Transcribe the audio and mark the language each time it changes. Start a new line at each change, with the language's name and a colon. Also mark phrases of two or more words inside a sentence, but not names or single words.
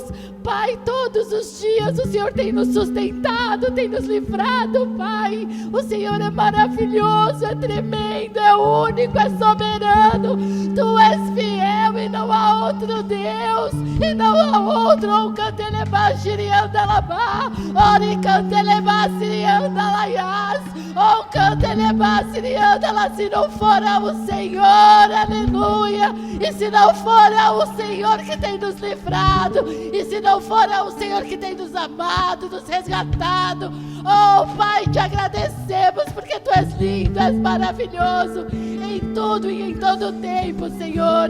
Portuguese: Pai, todos os dias o Senhor tem nos sustentado, tem nos livrado, Pai. O Senhor é maravilhoso, é tremendo, é único, é soberano. Tu és fiel e não há outro Deus, e não há outro. O canteleba xirianda labá, ori canteleba xirianda laiás, o canteleba xirianda lá. Se não for o Senhor, aleluia. E se não for o Senhor que tem nos livrado, e se não for o Senhor que tem nos amado, nos resgatado, oh Pai, te agradecemos, porque Tu és lindo, és maravilhoso, em tudo e em todo tempo, Senhor.